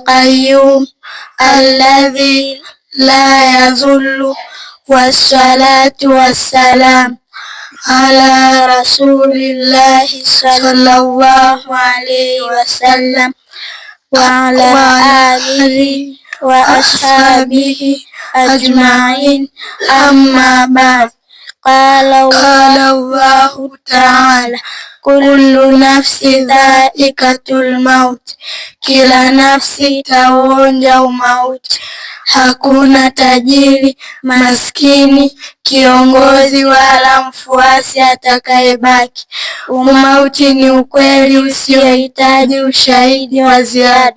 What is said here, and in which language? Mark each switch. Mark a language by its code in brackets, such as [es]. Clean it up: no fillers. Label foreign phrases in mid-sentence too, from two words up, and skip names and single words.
[ar] قيوم الذي لا يزول، والصلاة والسلام على رسول الله صلى الله عليه وسلم وعلى آله وأصحابه أجمعين، أما بعد. قال الله تعالى، كل نفس ذائقة الموت, [sw] kila nafsi itaonja umauti. Hakuna tajiri, maskini, kiongozi wala mfuasi atakayebaki. Umauti ni ukweli usiohitaji ushahidi wa ziada.